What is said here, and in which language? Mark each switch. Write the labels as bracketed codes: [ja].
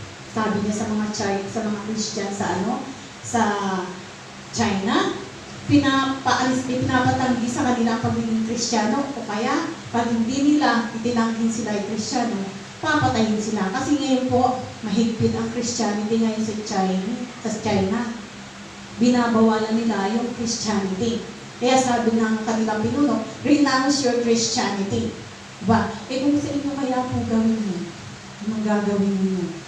[tl] Sabi niya sa mga Christian sa China, pinapatanggi sa kanila pagiging Kristiyano o kaya pag hindi nila itinanggin sila ay Kristiyano, papatayin sila. Kasi ngayon po, mahigpit ang Christianity ngayon sa China. Binabawalan nila yung Christianity. Kaya sabi ng kanilang pinuno, [en] renounce your Christianity. [tl] Diba? Eh kung sa inyo kaya po gawin mo, anong gagawin niyo?